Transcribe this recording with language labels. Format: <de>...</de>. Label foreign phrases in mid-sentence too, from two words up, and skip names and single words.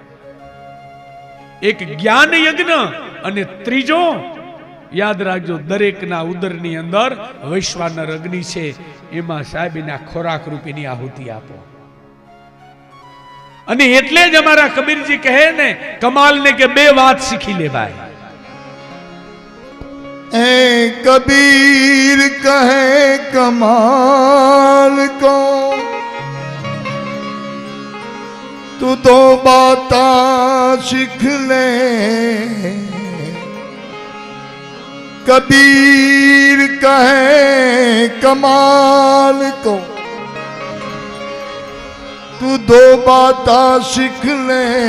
<gu>એક જ્ઞાન યજ્ઞ અને ત્રીજો યાદ રાખજો દરેકના ઉદરની અંદર વૈશ્વાનર અગ્નિ છે, એમાં સાહેબના ખોરાક રૂપીની આહુતિ આપો. અને એટલે જ અમારા કબીરજી કહે ને કમાલ ને કે બે વાત શીખી લેવાય.</gu> <hi>ए कबीर कहे कमाल को तू तो बाता सीख ले. कबीर कहे कमाल को तू दो बाता सीख ले.</hi>